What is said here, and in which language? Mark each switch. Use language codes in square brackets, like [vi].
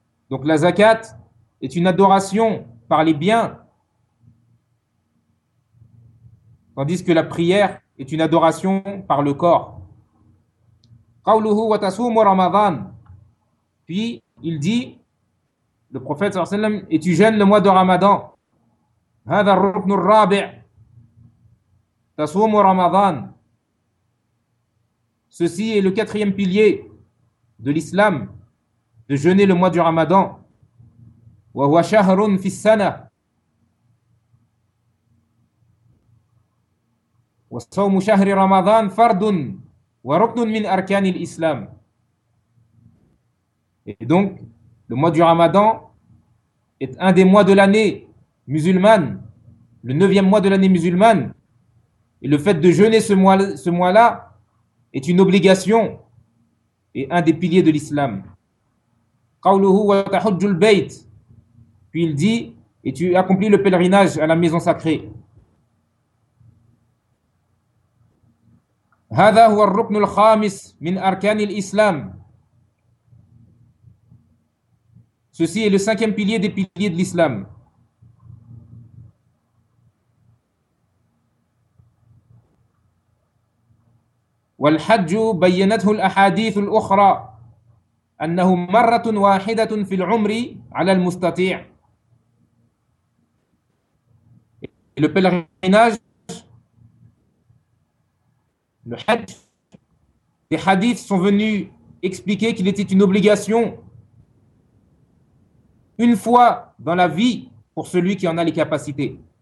[fr] Donc la zakat est une adoration par les biens, tandis que la prière est une adoration par le corps. [ar] قَوْلُهُ وَتَصُومُ رَمَضَانَ. [fr] Puis il dit, le prophète sallallahu alayhi wa sallam, et tu jeûnes le mois de Ramadan. [ar] هذا الركن الرابع تصوم رمضان. [fr] Ceci est le quatrième pilier de l'islam, de jeûner le mois du Ramadan. [ar] وهو شهر في السنة وصوم شهر رمضان فرض وركن من أركان الإسلام. [fr] Et donc le mois du Ramadan est un des mois de l'année musulmane, le neuvième mois de l'année musulmane, et le fait de jeûner ce mois-là est une obligation et un des piliers de l'islam. [ar] Qawluhu wa tahujjul bayt. [fr] Puis il dit, et tu accomplis le pèlerinage à la maison sacrée. [ar] Hadha huwa ar-ruknu al-khamis min arkan al-islam. [fr] Ceci est le cinquième pilier des piliers de l'islam. [ar] والحج بينته الأحاديث الأخرى أنه مرة واحدة في العمر على المستطيع. [fr] Le pèlerinage, le hajj, les hadiths sont venus expliquer qu'il était une obligation une fois dans la vie pour celui qui en a les capacités.